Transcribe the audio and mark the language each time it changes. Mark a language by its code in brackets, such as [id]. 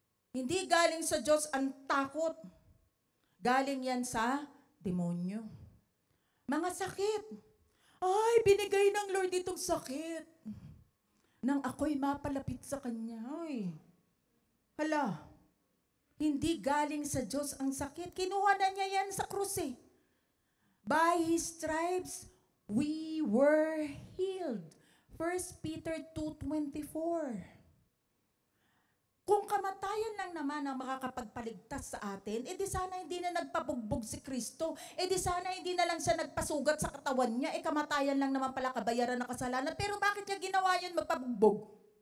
[tl] Hindi galing sa Diyos ang takot. Galing yan sa demonyo. Mga sakit. Ay, binigay ng Lord itong sakit. Nang ako'y mapalapit sa Kanya. Ay, hala. Hindi galing sa Diyos ang sakit. Kinuha na niya yan sa krus [en] By His stripes, we were healed. 1 Peter 2:24. [tl] Kung kamatayan lang naman ang makakapagpaligtas sa atin, di sana hindi na nagpabugbog si Kristo. Di sana hindi na lang siya nagpasugat sa katawan niya. Kamatayan lang naman pala kabayaran ng kasalanan. Pero bakit niya ginawa yun magpabugbog?